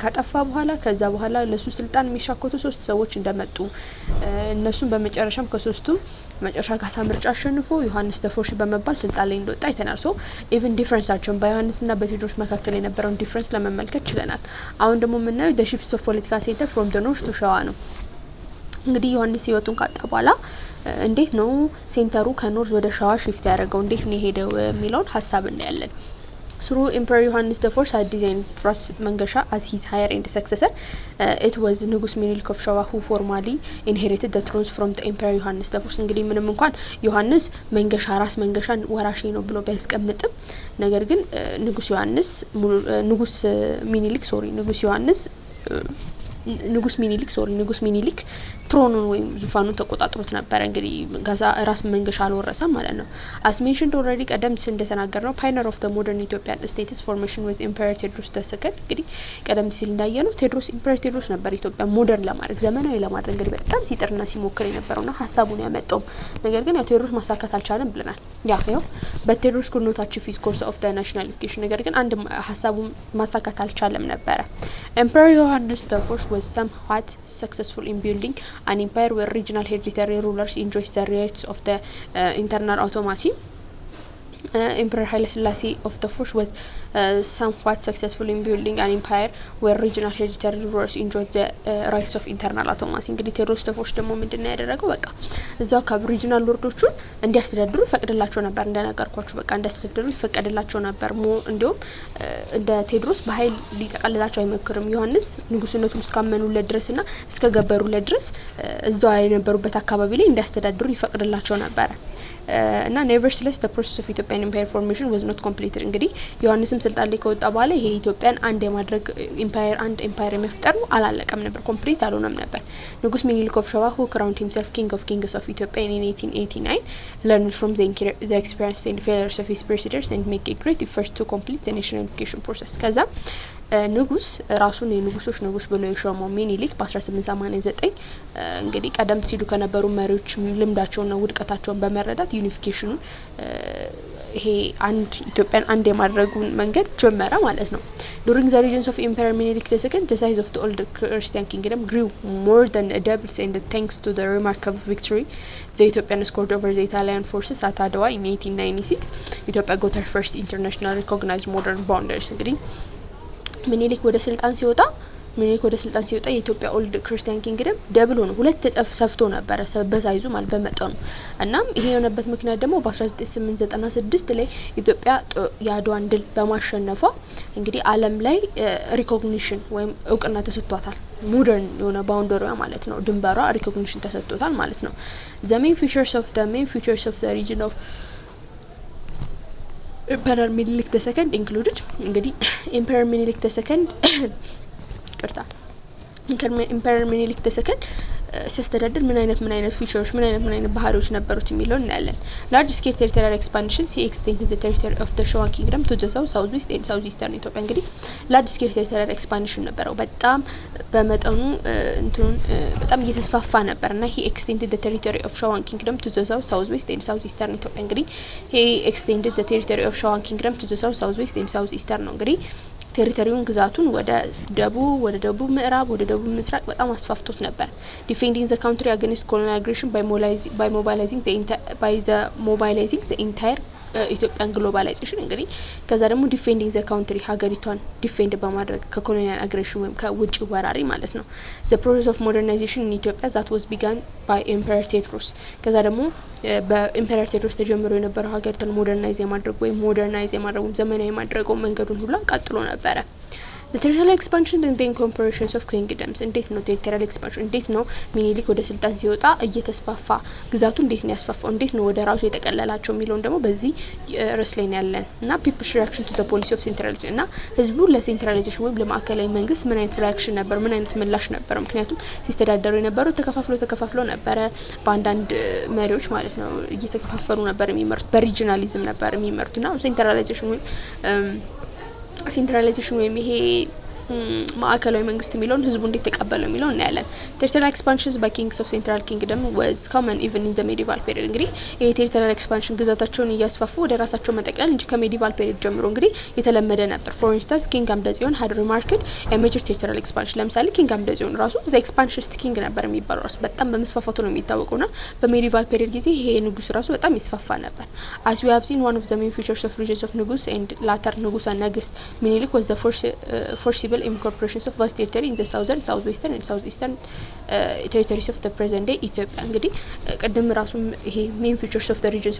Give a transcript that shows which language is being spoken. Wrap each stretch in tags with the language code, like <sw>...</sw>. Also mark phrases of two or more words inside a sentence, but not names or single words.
<am>ካጠፋ በኋላ ከዛ በኋላ ለሱ ስልጣን የሚሻኮቱ 3 ሰዎች እንደመጡ እነሱም በመጨረሻም ከሶስቱ መጨረሻ ካሳ ምርጫ አሸንፎ ዮሐንስ ተፎርስ በመባል ስልጣን ላይ እንደወጣ አይተናል።</am> <en>so even</en> <am>ዲፈረንሳቸውን በዮሐንስና በቴዎድሮስ መካከል የነበረውን ዲፈረንስ ለመመልከት ችለናል። አሁን ደግሞ የምናየው</am> <en>the shifts of political center from the north to</en> <am>ሸዋ ነው። እንግዲህ ዮሐንስ ህይወቱን ካጣ በኋላ እንዴት ነው ሴንተሩ ከኖርዝ ወደ ሸዋ ሽፍት ያደረገው እንዴት ነው የሄደው የሚለውን ሀሳብ እናያለን።</am> <en>Through Emperor Johannes the Fourth had designed Ras Mangasha as his heir and successor. It was ንጉስ ሚኒሊክ of ሸዋ who formally inherited the thrones from the Emperor Johannes the Fourth</en> <am>እንግዲህ ምንም እንኳን ዮሐንስ መንገሻ ራስ መንገሻን ወራሽ ነው ብሎ ቢያስቀምጥም ነገር ግን ንጉስ ሚኒሊክ ትሮኑን ወይም ዙፋኑን ተቆጣጥሮት ነበር። እንግዲህ ጋዛ ራስ መንገሻ አልወረሰም ማለት ነው።</am> <en>as mentioned already</en> <am>ቀደም ሲል እንደተናገርነው</am> <en>pioneer of the modern Ethiopian states formation was Emperor Theodros the second</en> <am>እንግዲህ ቀደም ሲል እንዳየነው Emperor Theodros ነበር ኢትዮጵያ ሞደርን ለማድረግ ዘመናዊ ለማድረግ እንግዲህ በጣም ሲጥርና ሲሞክር የነበረውና ሀሳቡን ያመጣው ነገር ግን ቴዎድሮስ ማሳካት አልቻለም ብለናል። ያው በቴዎድሮስ</am> <en>could not achieve his course of the nationalization</en> <am>ነገር ግን አንድ ሀሳቡን ማሳካት አልቻለም ነበር።</am> <en>Emperor Johannes the Fourth was somewhat successful in building an empire where regional hereditary rulers enjoyed the rights of the internal autonomy. Emperor Haile Selassie of the Fourth was somewhat successful in building an empire where regional hereditary rulers enjoyed the rights of internal autonomy.</en> <am>እንግዲህ ቴዎድሮስ ተፎርስ ደግሞ ምንድነው ያደረገው? በቃ እዛው ከሪጂናል ሎርዶቹን እንዲያስተዳድሩ ፈቅድላቸው ነበር። እንደነገርኳችሁ በቃ እንዲያስተዳድሩ ይፈቀድላቸው ነበር። እንዲሁም እንደ ቴዎድሮስ በኃይል ሊጠቀልላቸው አይመክርም። ዮሐንስ ንጉስነቱን እስካመኑለት ድረስና እስከገበሩለት ድረስ እዛው የነበሩበት አካባቢ ላይ እንዲያስተዳድሩ ይፈቅድላቸው ነበር። እና</am> <en>nevertheless the process of Ethiopian empire formation was not completed</en> <am>እንግዲህ ዮሐንስም ስልጣን ላይ ከወጣ በኋላ ይሄ ኢትዮጵያን አንድ የማድረግ ኤምፓየር የመፍጠር ነው አላለቀም ነበር፣ ኮምፕሊት አልሆነም ነበር።</am> <en>ንጉስ ሚኒሊክ of ሸዋ who crowned himself king of kings of Ethiopia in 1889 learned from the experience and failures of his predecessors and make a great effort to complete the national unification process</en> <am>ከዛ ንጉስ ራሱን የንጉሶች ንጉስ ብሎ የሾመው ሚኒሊክ በ1889 እንግዲህ ቀደም ሲሉ ከነበሩ መሪዎች ልምዳቸውና ውድቀታቸውን በመረዳት ዩኒፊኬሽኑን ይሄ አንድ ኢትዮጵያን አንድ የማድረጉን መንገድ ጀመረ ማለት ነው።</am> <en>During the reign of Emperor Menelik II, the size of the old Christian kingdom grew more than a double, and thanks to the remarkable victory the Ethiopian scored over the Italian forces at Adwa in 1896, Ethiopia got her first international recognized modern boundaries.</en> <am>እንግዲህ ሚኒሊክ ወደ ስልጣን ሲወጣ የኢትዮጵያ ኦልድ ክርስቲያን ኪንግደም ደብል ሆኖ 2 እጥፍ ሰፍቶ ነበር በሳይዙ ማለት በመጠኑ። እናም ይሄ የሆነበት ምክንያት ደግሞ በ1896 ላይ ኢትዮጵያ የአድዋን ድል በማሸነፏ እንግዲህ ዓለም ላይ ሪኮግኒሽን ወይም እውቅና ተሰጥቷታል። ሞደርን የሆነ ባውንደሪዋ ማለት ነው ድንበሯ ሪኮግኒሽን ተሰጥቷታል ማለት ነው።</am> <en>the main features of the region of</en> <am>Emperor Menelik II included እንግዲህ Emperor Menelik II Emperor Menelik II ሲያስተዳድር ምን አይነት ፊቸሮች ምን አይነት ባህሪዎች ነበሩት የሚለው እናያለን።</am> <en>large scale territorial expansions he extended the territory of the Showa kingdom to the south, southwest and southeastern ኢትዮጵያ እንግዲህ large scale territorial expansion</en> <am>ነበረው በጣም በመጠኑ በጣም እየተስፋፋ ነበርና</am> <en>he extended the territory of Showa kingdom to the south, southwest and southeastern ኢትዮጵያ እንግዲህ he extended the territory of Showa kingdom to the south, southwest and southeastern</en> <am>ነው እንግዲህ ቴሪቶሪውን ግዛቱን ወደ ደቡብ ምዕራብ ወደ ደቡብ ምስራቅ በጣም አስፋፍቶት ነበር።</am> <en>defending the country against colonial aggression by mobilizing the entire Ethiopian globalization</en> <am>እንግዲህ ከዛ ደግሞ</am> <en>defending the country</en> <am>ሀገሪቷን ዲፌንድ በማድረግ ከኮሎኒያል አግሬሽን ወይም ከውጭ ወራሪ ማለት ነው።</am> <en>the process of modernization in Ethiopia that was began</en> <am>ባይ ኤምፐረር ቴዎድሮስ ከዛ ደግሞ በኢምፐረር ቴዎድሮስ ተጀምሮ የነበረው ሀገሪቷን ሞደርናይዝ የማድረግ ዘመናዊ ማድረግ መንገዱን ሁሉ ቀጥሎ ነበረ።</am> <en>The territorial expansion and the incorporations of kingdoms</en> <am>እንዴት ነው</am> <en>territorial expansion</en> <am>እንዴት ነው ሚኒሊክ ወደ ስልጣን ሲወጣ እየተስፋፋ ግዛቱ እንዴት ነው ያስፋፋው እንዴት ነው ወደ ራሱ የተቀለላቸው የሚለውን ደግሞ በዚህ ርዕስ ላይ ያለን እና</am> <en>people's reaction to the policy of centralization</en> <am>እና ህዝቡ ለሴንትራላይዜሽን ወይም ለማዕከላዊ መንግስት ምን አይነት ሪአክሽን ነበር ምን አይነት ምላሽ ነበር ምክንያቱም ሲስተዳደሩ የነበረው ተከፋፍሎ ነበረ በአንዳንድ መሪዎች ማለት ነው እየተከፋፈሉ ነበር የሚመሩት በሪጂናሊዝም ነበር የሚመሩትና ሴንትራላይዜሽን ወይም ይሄ ማዕከላዊ መንግስት የሚለውን ህዝቡ እንዴት ተቀበለው የሚለው እናያለን።</am> <en>territorial expansions by kings of central kingdom was common even in the medieval period</en> <am>እንግዲህ ይሄ</am> <en>territorial expansion</en> <am>ግዛታቸውን እያስፋፉ ወደ ራሳቸው መጠቅለል እንጂ ከሜዲቫል ፔሪድ ጀምሮ እንግዲህ የተለመደ ነበር።</am> <en>for instance king</en> <am>አምደጽዮን</am> <en>had remarked a major territorial expansion</en> <am>ለምሳሌ king አምደጽዮን ራሱ</am> <en>the expansionist king</en> <am>ነበር የሚባለው ራሱ በጣም በመስፋፋቱ ነው የሚታወቀውና በሜዲቫል ፔሪድ ጊዜ ይሄ ንጉስ ራሱ በጣም ይስፋፋ ነበር።</am> <en>as we have seen one of the main features of regions of ንጉስ and later</en> <am>ንጉሰ ነገስት</am> <en>ሚኒሊክ was the forcible incorporations of vast territory in the southern, southwestern and southeastern territories of the present day Ethiopia</en> <am>እንግዲህ ቀደም ራሱ ይሄ</am> <en>main features of the regions</en>